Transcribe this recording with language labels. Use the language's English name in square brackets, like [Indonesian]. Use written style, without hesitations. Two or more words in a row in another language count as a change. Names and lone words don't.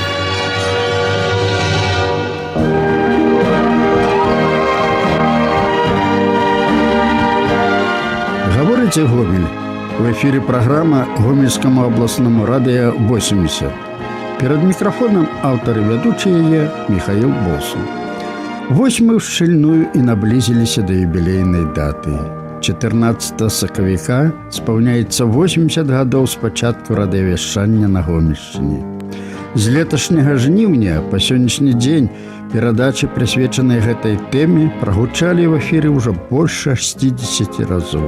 [Russian] Говорите Гомель. В эфире программа Гомельскому областному радио 80. Перед микрофоном автор и ведущий ее Михаил Босин. [Belarusian] Вось мы вшчыльную і наблизіліся да юбілейнай даты. 14 сакавіка спаўняецца 80 гадоў з пачатку радыёвяшчання на Гомельшчыне. З леташняга жніўня па сённяшні дзень перадачы, прысвечаныя гэтай тэме, прагучалі в эфіры ўжо больш 60 разоў.